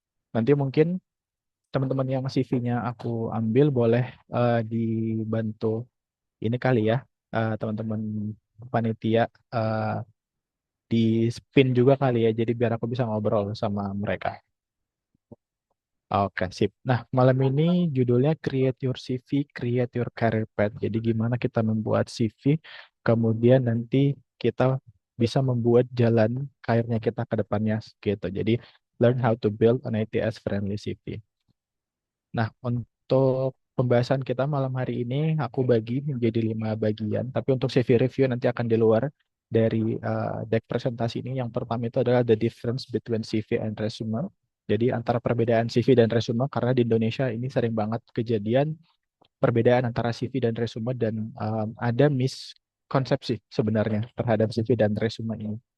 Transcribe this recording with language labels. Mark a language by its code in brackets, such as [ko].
[id] Nanti mungkin teman-teman yang CV-nya aku ambil boleh dibantu ini kali ya, teman-teman panitia di spin juga kali ya, jadi biar aku bisa ngobrol sama mereka. Oke, sip. Nah, malam ini judulnya [en] Create Your CV, Create Your Career Path. [id] Jadi gimana kita membuat CV, kemudian nanti kita bisa membuat jalan karirnya kita ke depannya gitu. [en] Jadi learn how to build an ITS friendly CV. [id] Nah, untuk pembahasan kita malam hari ini aku bagi menjadi 5 bagian. Tapi untuk CV review nanti akan di luar dari deck presentasi ini. Yang pertama itu adalah [en] the difference between CV and resume. [id] Jadi antara perbedaan CV dan resume karena di Indonesia ini sering banget kejadian perbedaan antara CV dan resume dan ada miskonsepsi sebenarnya terhadap CV dan resume ini.